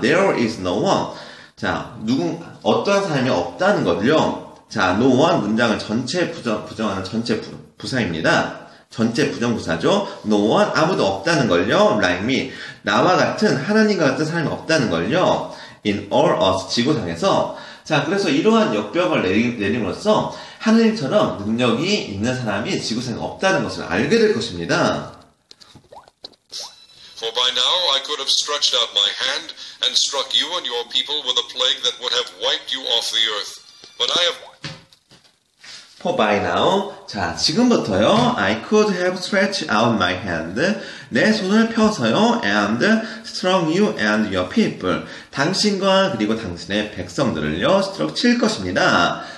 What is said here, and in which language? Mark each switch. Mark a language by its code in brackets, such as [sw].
[en] There is no one. [ko] 자, 어떠한 사람이 없다는 거죠. 자, no one 문장을 전체 부정하는 전체 부사입니다. 전체 부정부사죠. No one, 아무도 없다는 걸요. [en] Like me, [ko] 나와 같은, 하나님과 같은 사람이 없다는 걸요. [en] In all us, [ko] 지구상에서. 자, 그래서 이러한 역병을 내림으로써 하나님처럼 능력이 있는 사람이 지구상에 없다는 것을 알게 될 것입니다. [en] For by now I could have stretched out my hand and struck you and your people with a plague that would have wiped you off the earth. But I have... For by now, [ko] 자, 지금부터요, [en] I could have stretched out my hand, [ko] 내 손을 펴서요, [en] and struck you and your people, [ko] 당신과 그리고 당신의 백성들을요, [en] struck [ko] 칠 것입니다.